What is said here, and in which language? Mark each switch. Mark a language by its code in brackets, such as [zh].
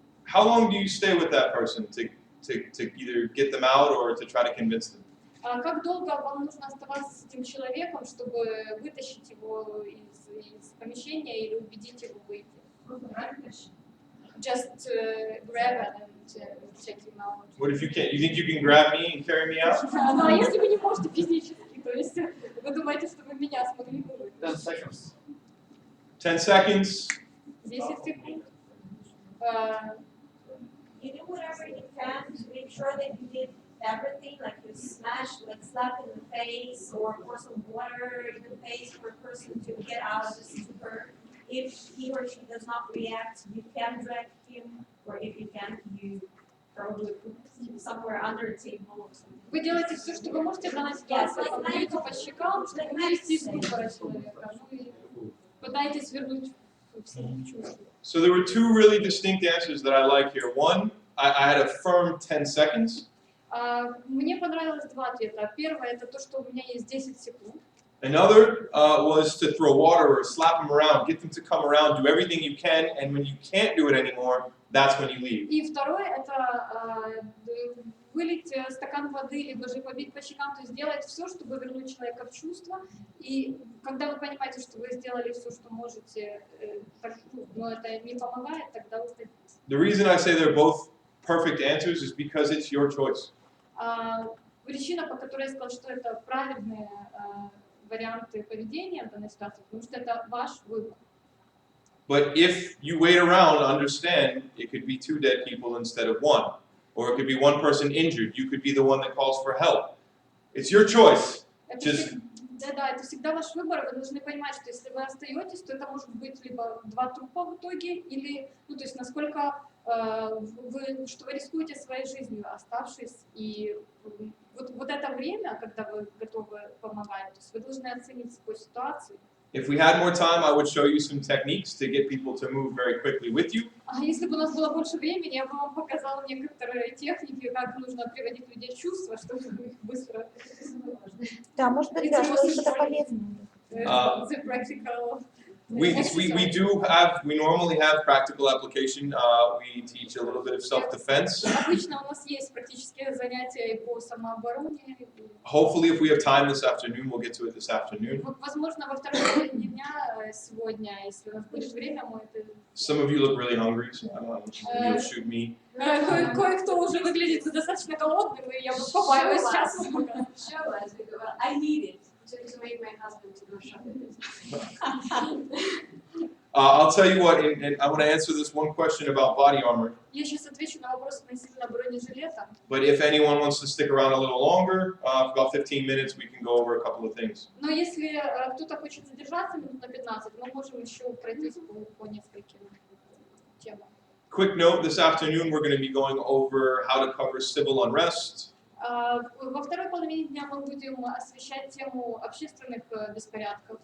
[en] how long do you stay with that person to either get them out or to try to convince them? [ru] Как долго вам нужно оставаться с этим человеком, чтобы вытащить его из помещения или убедить его выйти? [en] Just grab it and check him out. What if you can't? You think you can grab me and carry me out? [ru] Ну, а если вы не можете физически, то есть вы думаете, что вы меня смогли бы вытащить? [en] 10 seconds. 10 seconds. [ru] 10 секунд. [en] You do whatever you can to make sure that you did everything, like you smash, like slap in the face or pour some water in the face for a person to get out of the stupor. If he or she does not react, you can drag him, or if you can't, you probably put him somewhere under a table or something. [ru] Вы делаете все, что вы можете в данной ситуации, бьете по щекам, чтобы вывести из ступора человека. И пытаетесь вернуть в самочувствие. [en] So there were 2 really distinct answers that I like here. One, I had a firm 10 seconds. [ru] Мне понравилось 2 ответа. Первое это то, что у меня есть 10 секунд. [en] Another was to throw water or slap them around, get them to come around, do everything you can, and when you can't do it anymore, that's when you leave. [ru] И второе это вылить стакан воды, либо же побить по щекам, то есть сделать все, чтобы вернуть человека в чувство. И когда вы понимаете, что вы сделали все, что можете, но это не помогает, тогда уходите. [en] The reason I say they're both perfect answers is because it's your choice. [ru] Причина, по которой я сказала, что это правильные варианты поведения в данной ситуации, потому что это ваш выбор. [en] But if you wait around, understand it could be 2 dead people instead of 1. Or it could be 1 person injured. You could be the one that calls for help. It's your choice. [ru] Это всегда ваш выбор. Вы должны понимать, что если вы остаетесь, то это может быть либо 2 трупа в итоге, или, ну, то есть насколько что вы рискуете своей жизнью, оставшись, и вот это время, когда вы готовы помогать, то есть вы должны оценить свою ситуацию. [en] If we had more time, I would show you some techniques to get people to move very quickly with you. [ru] Если бы у нас было больше времени, я бы вам показала некоторые техники, как нужно приводить людей в чувство, чтобы их быстро... Да, может быть, да, что-то полезное. [en] The practical... We normally have practical application. We teach a little bit of self-defense. [ru] Обычно у нас есть практические занятия по самообороне. [en] Hopefully, if we have time this afternoon, we'll get to it this afternoon. [ru] Возможно, во второй половине дня сегодня, если у нас будет время, мы это... [en] Some of you look really hungry, so I don't know, maybe you'll shoot me. [ru] Кое-кто уже выглядит достаточно голодным, и я бы побаиваюсь сейчас. [en] Show us, I need it to make my husband to go shopping. I'll tell you what, and I want to answer this one question about body armor. [ru] Я сейчас отвечу на вопрос относительно бронежилета. [en] But if anyone wants to stick around a little longer, for about 15 minutes, we can go over a couple of things. [ru] Но если кто-то хочет задержаться минут на 15, мы можем еще пройтись по нескольким темам. [en] Quick note, this afternoon we're going to be going over how to cover civil unrest. [ru] Во второй половине дня мы будем освещать тему общественных беспорядков.